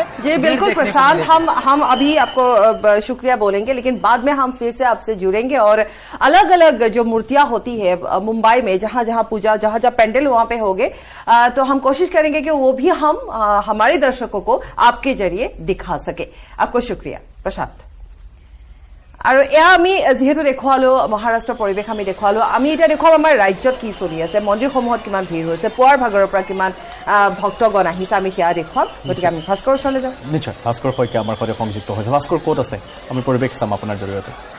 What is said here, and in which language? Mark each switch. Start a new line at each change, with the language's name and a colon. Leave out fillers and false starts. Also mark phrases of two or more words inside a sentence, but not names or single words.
Hindi: जी बिल्कुल प्रशांत, हम अभी आपको शुक्रिया बोलेंगे, लेकिन बाद में हम फिर से आपसे जुड़ेंगे और अलग अलग जो मूर्तियां होती है मुंबई में, जहां जहां पूजा, जहां जहां पेंडल वहां पे होंगे, तो हम कोशिश करेंगे कि वो भी हम हमारे दर्शकों को आपके जरिए दिखा सके। आपको शुक्रिया प्रशांत।
Assamese: আৰু এয়া আমি যেহেতু দেখুৱালো মহাৰাষ্ট্ৰৰ পৰিৱেশ আমি দেখুৱালো, আমি এতিয়া দেখুৱাম আমাৰ ৰাজ্যত কি চলি আছে, মন্দিৰসমূহত কিমান ভিৰ হৈছে, পুৱাৰ ভাগৰৰ পৰা কিমান ভক্তগণ আহিছে, আমি সেয়া দেখুৱাম। গতিকে আমি ভাস্কৰ ওচৰলৈ যাওঁ। নিশ্চয় ভাস্কৰ শইকীয়া আমাৰ সৈতে সংযুক্ত হৈছে। ভাস্কৰ ক'ত আছে? আমি পৰিৱেশ চাম আপোনাৰ জৰিয়তে।